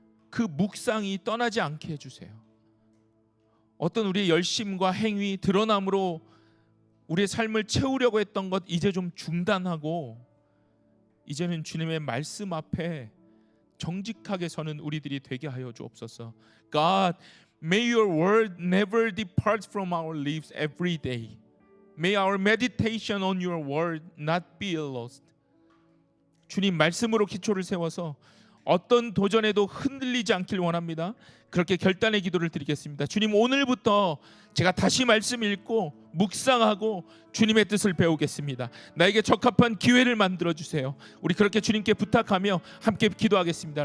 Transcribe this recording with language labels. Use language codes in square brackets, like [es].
[ko] 그 묵상이 떠나지 않게 해주세요. 어떤 우리의 열심과 행위, 드러남으로 우리의 삶을 채우려고 했던 것 이제 좀 중단하고 이제는 주님의 말씀 앞에 정직하게 서는 우리들이 되게 하여 주옵소서. [en] God, may your word never depart from our lips every day. May our meditation on your word not be lost. [ko] 주님 말씀으로 기초를 세워서 어떤 도전에도 흔들리지 않길 원합니다. 그렇게 결단의 기도를 드리겠습니다. 주님, 오늘부터 제가 다시 말씀 읽고 묵상하고 주님의 뜻을 배우겠습니다. 나에게 적합한 기회를 만들어 주세요. 우리 그렇게 주님께 부탁하며 함께 기도하겠습니다.